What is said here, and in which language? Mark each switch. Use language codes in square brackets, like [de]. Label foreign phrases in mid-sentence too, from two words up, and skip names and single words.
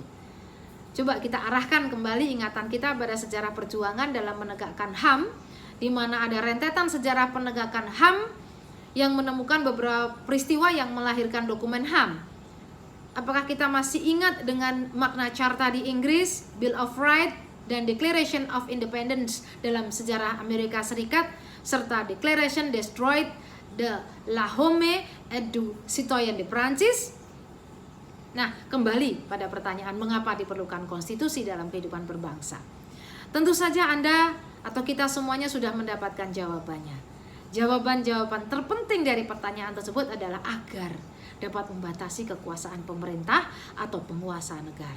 [id] Coba kita arahkan kembali ingatan kita pada sejarah perjuangan dalam menegakkan HAM, di mana ada rentetan sejarah penegakan HAM yang menemukan beberapa peristiwa yang melahirkan dokumen HAM. Apakah kita masih ingat dengan Magna Carta di Inggris, Bill of Rights, dan Declaration of Independence dalam sejarah Amerika Serikat, serta Declaration Destroyed de l'Homme et du Citoyen de Prancis? Nah, kembali pada pertanyaan mengapa diperlukan konstitusi dalam kehidupan berbangsa. Tentu saja Anda atau kita semuanya sudah mendapatkan jawabannya. Jawaban-jawaban terpenting dari pertanyaan tersebut adalah agar dapat membatasi kekuasaan pemerintah atau penguasa negara.